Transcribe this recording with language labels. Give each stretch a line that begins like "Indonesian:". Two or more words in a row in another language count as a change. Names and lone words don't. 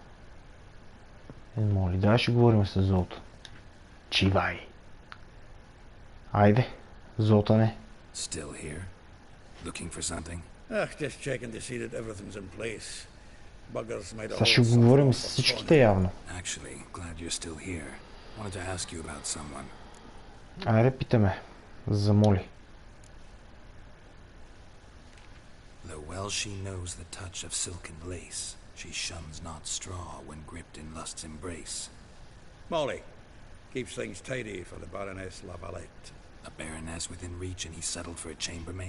Bulgarian: Моли, дай ще говорим с Золтан. Чивай. Айде, Золтане.
English: Still here? Looking for something? Just checking to see that everything's in place. Buggers might have...
Bulgarian: Сега ще говорим с всичките явно.
English: Actually, glad you're still here. Wanted to ask you about someone.
Bulgarian: Айде, питаме. За Моли.
English: Though well she knows the touch of silken lace, she shuns not straw when gripped in lust's embrace. Molly keeps things tidy for the Baroness Lavalette. A baroness within reach and he settled for a chambermaid?